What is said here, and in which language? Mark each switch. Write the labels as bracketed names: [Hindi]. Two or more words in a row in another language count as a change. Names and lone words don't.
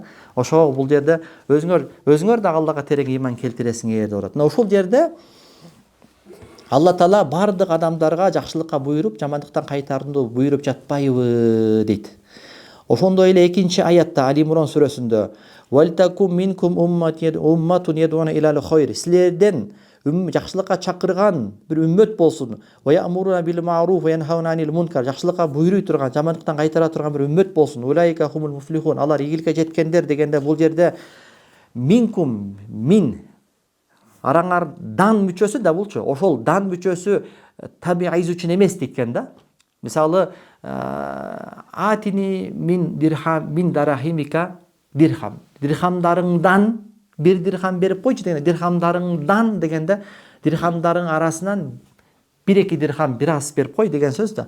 [Kyrgyz] Ошо бул жерде өзүңөр да Аллага терең иман келтиресиңер деп атат. Ошол жерде Алла Таала бардык адамдарга жакшылыкка буйруп, жамандыктан кайтарууну буйруп жатпайбы дейт. Ошондой эле 2-аятта Али Имран сүрөсүндө [Arabic] «ولتكن منكم أمة يدعون إلى الخير». [Kyrgyz] Силерден жакшылыкка чакырган бир үммөт болсун. [Arabic] «ويأمرون بالمعروف وينهون عن المنكر». [Kyrgyz] Жакшылыкка буйруй турган, жамандыктан кайтара турган бир үммөт болсун. [Arabic] «أولئك هم المفلحون». [Kyrgyz] Алар ийгиликке жеткендер дегенде бул жерде [Arabic] منكم من [Kyrgyz] араңардан мүчөсү да булчу. Ошол дан мүчөсү табииз үчүн эмес дейт да. Мисалы, [Arabic] أعطني من دراهمك [Kyrgyz] дирхам. Дирхамдарыңдан бир дирхам берип койчу дегенде, дирхамдарыңдан дегенде, дирхамдарың арасынан 1-2 дирхам бир аз берип кой деген сөз да.